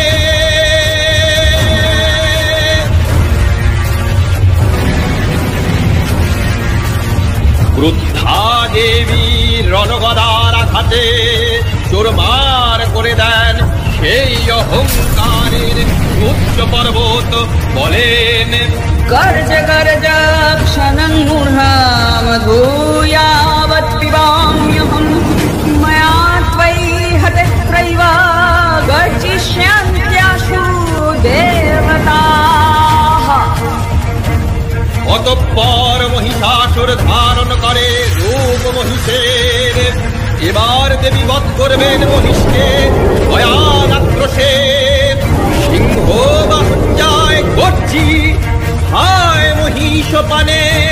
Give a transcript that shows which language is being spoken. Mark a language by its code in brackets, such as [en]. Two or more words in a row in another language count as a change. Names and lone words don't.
[bn] ক্রুদ্ধা দেবী রণগদার আঘাতে চোরমার করে দেন সেই অহংকারের উচ্চ পর্বত। বলেন [sa] गर्ज गर्ज क्षणं मूढामधूयावत्पिबाम्यहं मया त्वयि हतत्रैव गर्जिष्यन्त्याशु देवताः। [bn] অতঃপর মহিষাসুর ধারণ করে রূপ মহিষের। এবার দেবী বধ করবেন মহিষকে ভয়াল আক্রোশে। সিংহ বাহন যায় গর্জি হায় মহিষ পানে।